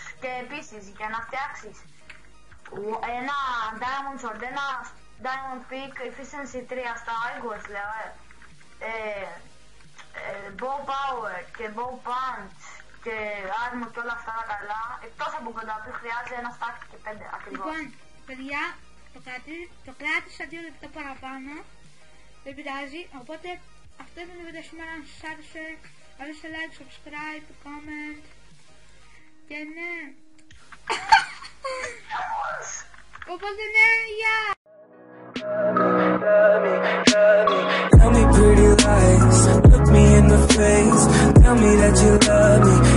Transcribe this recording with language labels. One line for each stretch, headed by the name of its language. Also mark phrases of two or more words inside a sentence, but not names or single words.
Greek: Και επίσης για να φτιάξεις ένα
English: diamond sword,
Greek: ένα
English: diamond pick,
Greek: efficiency 3 στα Igors λέω,
English: bow power
Greek: και
English: bow punch
Greek: και armor και όλα αυτά τα καλά, εκτός από κοντά που χρειάζεται ένα stack και 5 ακριβώς. Λοιπόν, παιδιά, το κράτησα 2 λεπτά παραπάνω, δεν πειράζει, οπότε αυτό ήταν το βίντεο σήμερα. Αν σας άρεσε, βάλτε
English: like, subscribe, comment
Greek: και ναι. Οπότε ναι, γεια!
English: Tell me pretty lies, look me in the face, tell me that you love me.